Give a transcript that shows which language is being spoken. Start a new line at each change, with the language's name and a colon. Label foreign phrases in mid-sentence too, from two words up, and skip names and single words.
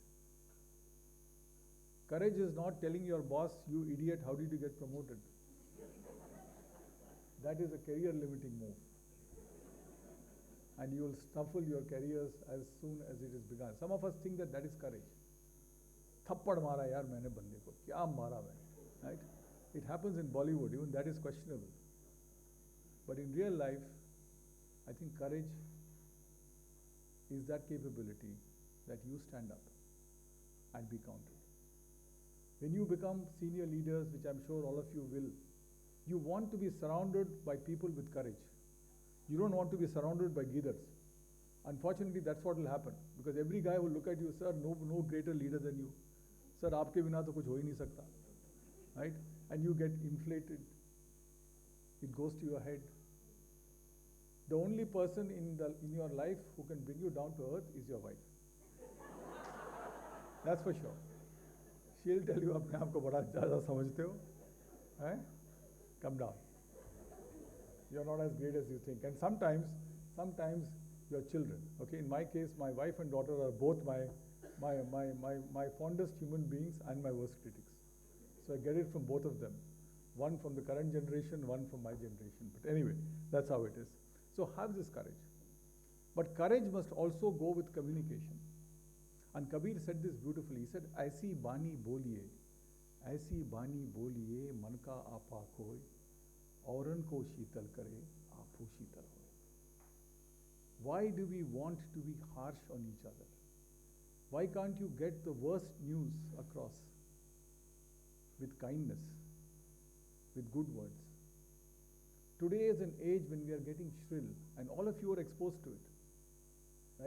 English: Courage is not telling your boss, you idiot, how did you get promoted? That is a career limiting move. And you will snuffle your careers as soon as it is begun. Some of us think that that is courage.
Hindi: थप्पड़ मारा यार मैंने बंदे को, क्या मारा मैंने,
English: right? It happens in Bollywood, even that is questionable. But in real life, I think courage is that capability that you stand up and be counted. When you become senior leaders, which I'm sure all of you will, you want to be surrounded by people with courage. You don't want to be surrounded by gidders. Unfortunately, that's what will happen. Because every guy will look at you, sir, no greater leader than you.
Hindi: सर, आपके बिना तो कुछ हो ही नहीं सकता.
English: Right? And you get inflated. It goes to your head. The only person in your life who can bring you down to earth is your wife. That's for sure. she'll tell you
Hindi: अपने आप को बड़ा ज़्यादा समझते हो, हैं?
English: Come down. You're not as great as you think. And sometimes your children. Okay, in my case, my wife and daughter are both my fondest human beings and my worst critics. So I get it from both of them. One from the current generation, one from my generation. But anyway, that's how it is. So have this courage. But courage must also go with communication. And Kabir said this beautifully. He said,
Hindi: "ऐसी बानी बोलिए, मन का आपा कोई, औरन को शीतल करे, आपू शीतल होए."
English: Why do we want to be harsh on each other? Why can't you get the worst news across with kindness, with good words? Today is an age when we are getting shrill, and all of you are exposed to it, right?